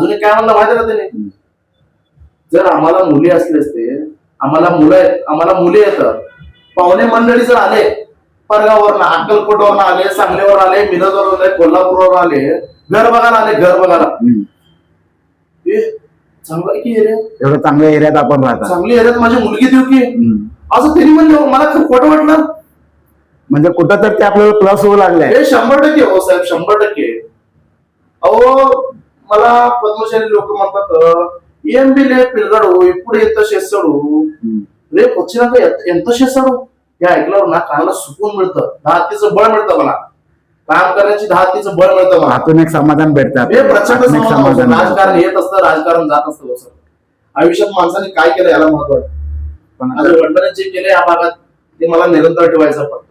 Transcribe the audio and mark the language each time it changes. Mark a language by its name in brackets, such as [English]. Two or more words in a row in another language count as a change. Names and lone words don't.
[Marathi] मला अजून काय म्हणलं माहिती का त्याने, जर आम्हाला मुली असले असते, आम्हाला मुली येतात, पाहुणे मंडळी जर आले परगावरनं, अक्कलकोटवरून आले, सांगलीवर आले, मिरजवरून आले, कोल्हापूरवर आले, घर बघायला आले, घर बघायला हे चांगलं आहे की एरिया, एवढं चांगल्या एरियात आपण राहतात. चांगली एरियात माझी मुलगी देऊ की असं त्यांनी म्हणलं, मला खूप खोटं वाटलं. म्हणजे कुठं तर ते आपल्याला प्लस होऊ लागले. हे 100% हो साहेब, 100%. अहो मला पद्मशाली लोक म्हणतात [Telugu] ఏం పిల్లగాడు ఎప్పుడు ఎంత చేస్తాడు రేపు వచ్చినాక ఎంత చేస్తాడు [Marathi] हे ऐकल्यावर ना कानाला सुकून मिळतं, धातीचं बळ मिळतं, मला काम करण्याची धातीचं बळ मिळतं मला. हातून एक समाधान भेटतात. हे प्रचंड समाधान. राजकारण येत असतं, राजकारण जात असतं. सर आयुष्यात माणसाने काय केलं याला महत्व आहे. माझ्या वडिलांनी जे केले या भागात ते मला निरंतर ठेवायचं फक्त.